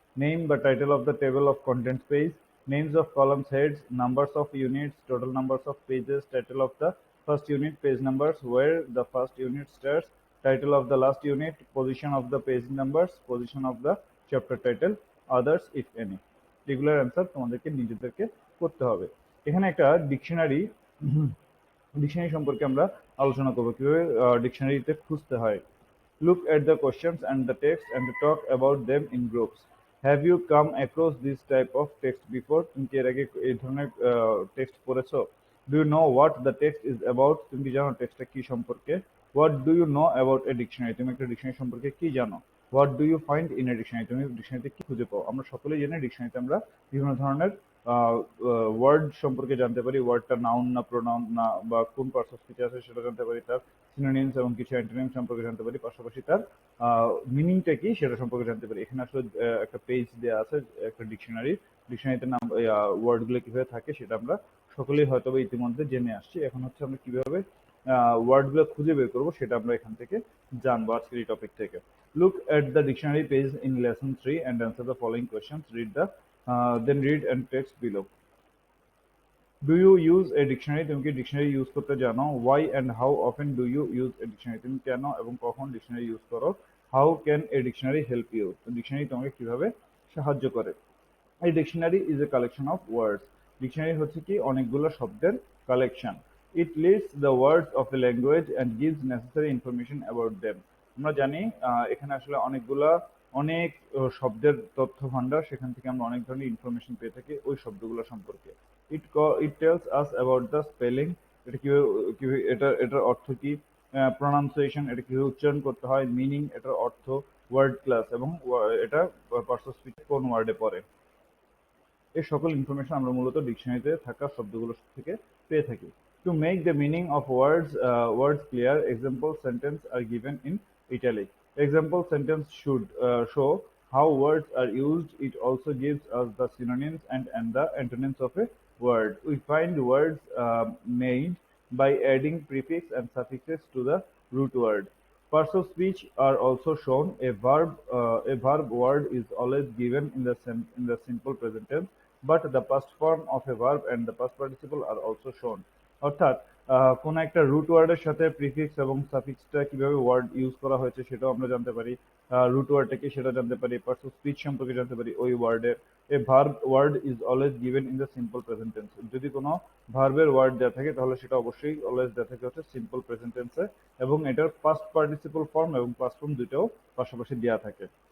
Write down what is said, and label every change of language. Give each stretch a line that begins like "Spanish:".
English: Name the title of the table of contents page, names of columns heads, numbers of units, total numbers of pages, title of the first unit, page numbers, where the first unit starts, title of the last unit, position of the page numbers, position of the chapter title, others if any.
Bangla: এগুলোর answer তোমাদেরকে নিজেদেরকে করতে হবে। এখানে একটা dictionary সম্পর্কে আমরা আলোচনা করব, কিভাবে ডিকশনারিতে খুঁজতে হয়।
English: Look at the questions and the text and talk about them in groups. Have you come across this type of text before?
Bangla: তুমি কি এর আগে এই ধরনের টেক্সট পড়েছো?
English: Do you know what the text is about?
Bangla: তুমি কি জানো টেক্সটটা কি সম্পর্কে?
English: What do you know about a dictionary?
Bangla: তুমি একটা ডিকশনারি সম্পর্কে কি জানো?
English: What do you find in a dictionary?
Bangla: তুমি ডিকশনারিতে কি খুঁজে পাও? আমরা সকলেই জানি ডিকশনারিতে আমরা বিভিন্ন ধরনের ওয়ার্ড সম্পর্কে জানতে পারি, ওয়ার্ডটা নাউন না প্রোনাউন না বা কোন পার্টস অফ স্পিচ আছে সেটা জানতে পারি, তার সিনোনিমস এবং কিছু অ্যান্টোনিম সম্পর্কে জানতে পারি, পাশাপাশি তার মিনিংটা কি সেটা সম্পর্কে জানতে পারি। এখানে আসলে একটা পেজ দেওয়া আছে একটা ডিকশনারিতে নাম ওয়ার্ডগুলো কিভাবে থাকে সেটা আমরা সকলেই হয়তো বা ইতিমধ্যে জেনে আসছি। এখন হচ্ছে আমরা কিভাবে ওয়ার্ডগুলো খুঁজে বের করবো সেটা আমরা এখান থেকে জানবো আজকের এই টপিক থেকে।
English: Look at the dictionary page in lesson 3 and answer the following questions. Then read and text below. Do you use a dictionary?
Bangla: তুমি কি ডিকশনারি ইউজ করতে জানো?
English: Why and how often do you use a dictionary?
Bangla: তুমি কেন এবং কখন dictionary use করো?
English: How can a dictionary help you?
Bangla: Dictionary তোমাকে কিভাবে সাহায্য করে?
English: A dictionary is a collection of words.
Bangla: Dictionary হচ্ছে কি অনেকগুলো শব্দের collection.
English: It lists the words of a language and gives necessary information about them.
Bangla: আমরা জানি এখানে আসলে অনেক শব্দের তথ্য ভান্ডার, সেখান থেকে আমরা অনেক ধরনের ইনফরমেশন পেয়ে থাকি ওই শব্দগুলো সম্পর্কে।
English: It tells us about the spelling,
Bangla: এটা কিভাবে এটার অর্থ কি, প্রনাউন্সিয়েশন এটা কিভাবে উচ্চারণ করতে হয়, মিনিং এটার অর্থ, ওয়ার্ড ক্লাস এবং এটা পার্টস অফ স্পিচ কোন ওয়ার্ডে পড়ে। এই সকল ইনফরমেশন আমরা মূলত ডিকশনারিতে থাকা শব্দগুলো থেকে পেয়ে থাকি।
English: To make the meaning of words clear, example sentence are given in italic. Example sentence should show how words are used. It also gives us the synonyms and the antonyms of a word. We find words made by adding prefix and suffixes to the root word. Parts of speech are also shown. A verb word is always given in the simple present tense, but the past form of a verb and the past participle are also shown.
Bangla: অর্থাৎ কোন একটা root ওয়ার্ডের সাথে prefix এবং সাফিক্সটা কিভাবে word use করা হয়েছে সেটাও আমরা জানতে পারি, রুট ওয়ার্ডটা কি সেটা জানতে পারি, পার্টস অফ স্পিচ সম্পর্কে জানতে পারি ওই ওয়ার্ডের।
English: A verb word is always given in the simple present tense.
Bangla: যদি কোনো ভার্বের ওয়ার্ড দেওয়া থাকে তাহলে সেটা অবশ্যই অলওয়েজ দেওয়া থাকে হচ্ছে সিম্পল প্রেজেন্ট টেন্সে, এবং এটার পাস্ট পার্টিসিপল ফর্ম এবং পাস্ট ফর্ম দুটোও পাশাপাশি দেওয়া থাকে।